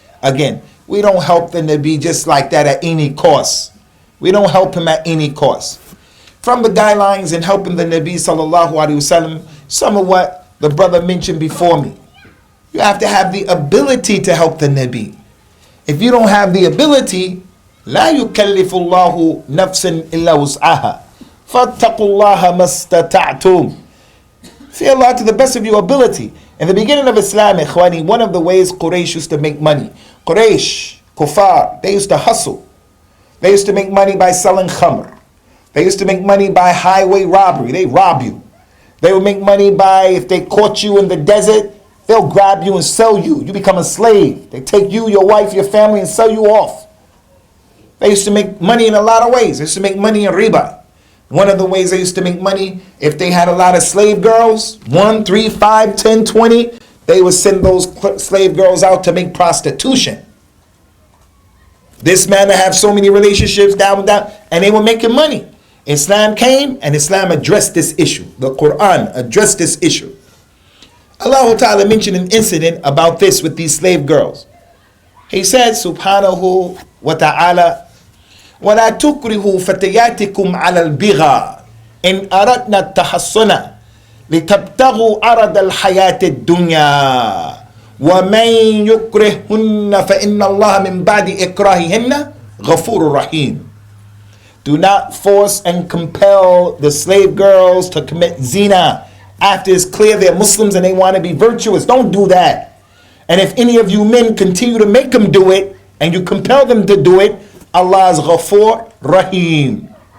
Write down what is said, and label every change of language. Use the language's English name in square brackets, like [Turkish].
[English] Again, we don't help the Nabi just like that at any cost. We don't help him at any cost. From the guidelines in helping the Nabi sallallahu alaihi wasallam, some of what the brother mentioned before me. You have to have the ability to help the Nabi. If you don't have the ability, [Arabic] لا يكلف الله نفسا إلا وسعها فاتقوا الله ما استطعتم. [English] Fear Allah to the best of your ability. In the beginning of Islam, ikhwani, one of the ways Quraysh used to make money, Quraysh, Kuffar, they used to hustle. They used to make money by selling khamr. They used to make money by highway robbery. They rob you. They would make money by, if they caught you in the desert, they'll grab you and sell you. You become a slave. They take you, your wife, your family, and sell you off. They used to make money in a lot of ways. They used to make money in riba. One of the ways they used to make money, if they had a lot of slave girls, 1, 3, 5, 10, 20, they would send those slave girls out to make prostitution. This man to have so many relationships, down, and they were making money. Islam came and Islam addressed this issue. The Quran addressed this issue. Allah Ta'ala mentioned an incident about this with these slave girls. He said, [Arabic] subhanahu wa ta'ala, وَلَا تُكْرِهُ فَتَيَاتِكُمْ عَلَى الْبِغَى إِنْ أَرَدْنَا التَّحَصُّنَ لِتَبْتَغُوا عَرَضَ الْحَيَاةِ الدُّنْيَا وَمَنْ يُكْرِهُنَّ فَإِنَّ اللَّهَ مِنْ بَعْدِ إِكْرَاهِهِنَّ غَفُورٌ رَحِيمٌ. [English] Do not force and compel the slave girls to commit zina after it's clear they're Muslims and they want to be virtuous. Don't do that. And if any of you men continue to make them do it and you compel them to do it, Allah is Ghafoor Rahim.